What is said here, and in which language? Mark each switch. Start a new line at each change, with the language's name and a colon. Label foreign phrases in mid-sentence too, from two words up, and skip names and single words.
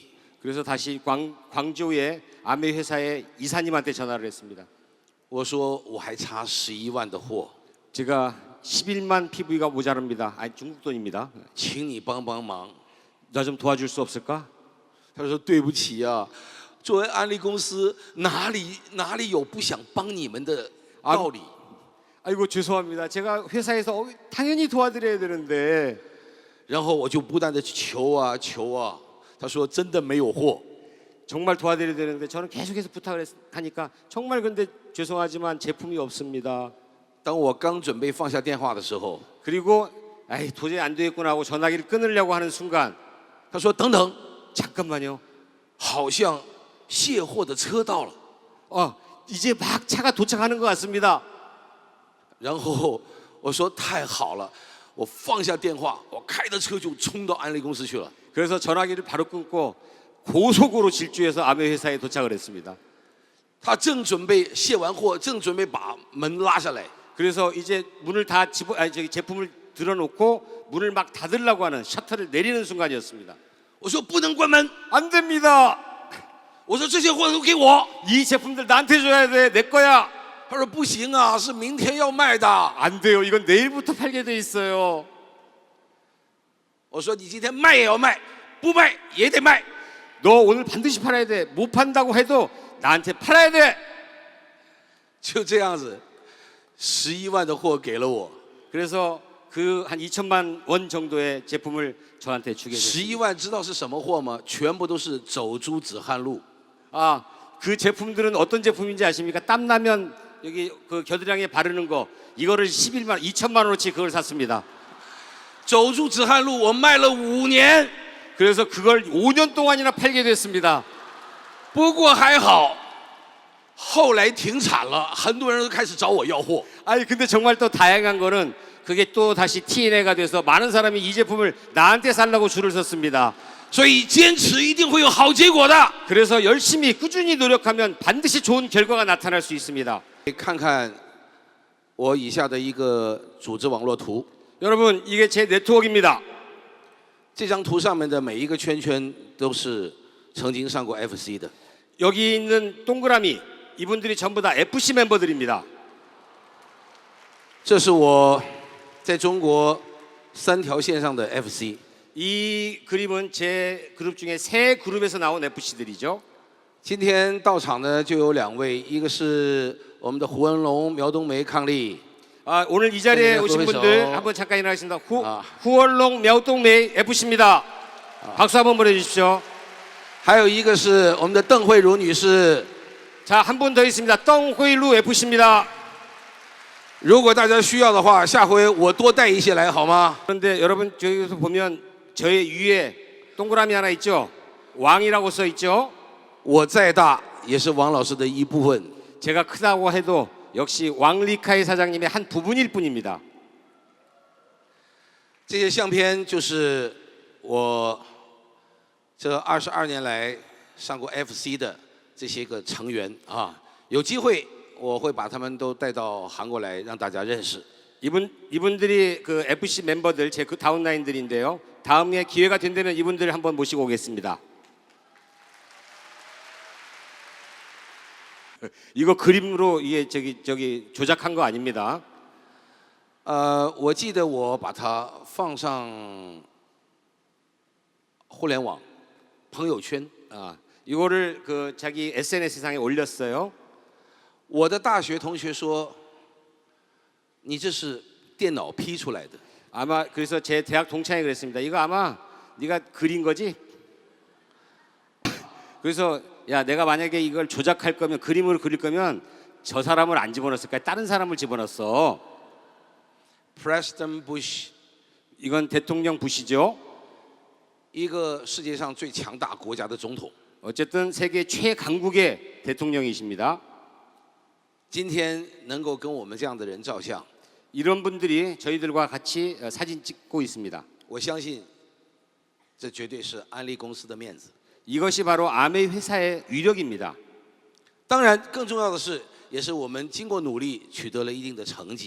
Korean: 그래서 다시 광주의 아메 회사의 이사님한테 전화를 했습니다.
Chinese: 我说我还差11万的货，
Korean: 제가 11만 PV가 모자랍니다. 아니 중국 돈입니다.
Chinese: 请你帮帮忙。
Korean: 나 좀 도와줄 수 없을까?
Chinese: 他说：“对不起啊，作为安利公司，哪里有不想帮你们的道理？”
Korean: 아이고 죄송합니다. 제가 회사에서 당연히 도와드려야 되는데.
Chinese: 然后我就不断的求啊求啊，他说真的没有货。
Korean: 정말 도와드려야 되는데 저는 계속해서 부탁을 하니까 정말 근데 죄송하지만 제품이 없습니다.
Chinese: 当我刚准备放下电话的时候，
Korean: 그리고 도저히 안 되겠구나 하고 전화기를 끊으려고 하는 순간
Chinese: 他说：“等等，
Korean: 잠깐만요.
Chinese: 好像卸货的车到了。”
Korean: 이제 막 차가 도착하는 것 같습니다.
Chinese: 然后我说：“太好了！” 我放下电话，我开着车就冲到安利公司去了。
Korean: 그래서 전화기를 바로 끊고 고속으로 질주해서 아메 회사에 도착을 했습니다.
Chinese: 他正准备卸完货，正准备把门拉下来，
Korean: 그래서 이제 문을 다 제품을 들어놓고 문을 막 닫으려고 하는 셔터를 내리는 순간이었습니다.
Chinese: 我说不能关门，
Korean: 안 됩니다.
Chinese: 我说这些货都给我。
Korean: 이 제품들 나한테 줘야 돼. 내 거야.
Chinese: 他说不行啊，是明天要卖的。
Korean: 안 돼요. 이건 내일부터 팔게 돼 있어요.
Chinese: 我说你今天卖也要卖，不卖也得卖。
Korean: 너 오늘 반드시 팔아야 돼. 못 판다고 해도 나한테 팔아야 돼.
Chinese: 就这样子，11万的货给了我。
Korean: 그래서 그 한 2천만 원 정도의 제품을 저한테 주게 됐습니다.
Chinese: 11万知道是什么货吗？全部都是走珠止汗露。
Korean: 아, 그 제품들은 어떤 제품인지 아십니까? 땀 나면 여기 그 겨드랑이에 바르는 거 이거를 11만 2천만 원어치 그걸 샀습니다.
Chinese: 走珠止汗露我卖了5年，
Korean: 그래서 그걸 5년 동안이나 팔게 됐습니다.
Chinese: 不过还好，后来停产了，很多人都开始找我要货。
Korean: 아니 근데 정말 또 다양한 거는 그게 또 다시 TNA가 돼서 많은 사람이 이 제품을 나한테 살라고 줄을 섰습니다.
Chinese: 所以坚持一定会有好结果的。
Korean: 그래서 열심히 꾸준히 노력하면 반드시 좋은 결과가 나타날 수 있습니다.
Chinese: 看看我以下的一个组织网络图，
Korean: 여러분 이게 제 네트워크입니다.
Chinese: 这张图上面的每一个圈圈都是曾经上过 FC 的。
Korean: 여기 있는 동그라미 이분들이 전부 다 FC 멤버들입니다.
Chinese: 这是我在中国3条线上的 FC。
Korean: 이 그림은 제 그룹 중에 세 그룹에서 나온 FC들이죠.
Chinese: 今天到场呢就有2位，一个是我们的胡文龙、苗冬梅、伉俪。
Korean: 아, 오늘 이 자리에 네, 오신 거기서. 분들 한번 잠깐 일어나겠습니다. 아. 후얼롱 苗冬梅 FC입니다. 박수 한번 보내주십시오.
Chinese: 还有一个是我们的邓慧茹女士。
Korean: 자, 한 분 더 있습니다. 덩회루 FC입니다.
Chinese: 如果大家需要的话，下回我多带一些来好吗？
Korean: 그런데 여러분 저기서 보면 저의 위에 동그라미 하나 있죠? 왕이라고 써 있죠?
Chinese: 我再大也是王老师的一部分。
Korean: 제가 크다고 해도 역시 왕리카이 사장님의 한 부분일 뿐입니다.
Chinese: 这些相片就是我这22年来上过 FC 的这些个成员啊，有机会我会把他们都带到韩国来，让大家认识。
Korean: 이분들이 그 FC 멤버들 제 그 다운라인들인데요. 다음에 기회가 된다면 이분들 한번 모시고 오겠습니다. 이거 그림으로 이게 저기 조작한 거 아닙니다.
Chinese: 我记得我把它放上互联网朋友圈。
Korean: 아, 이거를 그 자기 SNS 상에 올렸어요.
Chinese: 我的大学同学说，你这是电脑P出来的。
Korean: 아마 그래서 제 대학 동창이 그랬습니다. 이거 아마 네가 그린 거지? 그래서 야, 내가 만약에 이걸 조작할 거면 그림을 그릴 거면 저 사람을 안 집어넣었을 거야. 다른 사람을 집어넣었어. Preston Bush， 이건 대통령 부시죠.
Chinese: 一个世界上最强大国家的总统。
Korean: 어쨌든 세계 최강국의 대통령이십니다.
Chinese: 今天能够跟我们这样的人照相，
Korean: 이런 분들이 저희들과 같이 사진 찍고 있습니다.
Chinese: 我相信这绝对是安利公司的面子。
Korean: 이것이 바로 아메 회사의 위력입니다.
Chinese: 当然，更重要的是，也是我们经过努力取得了一定的成绩。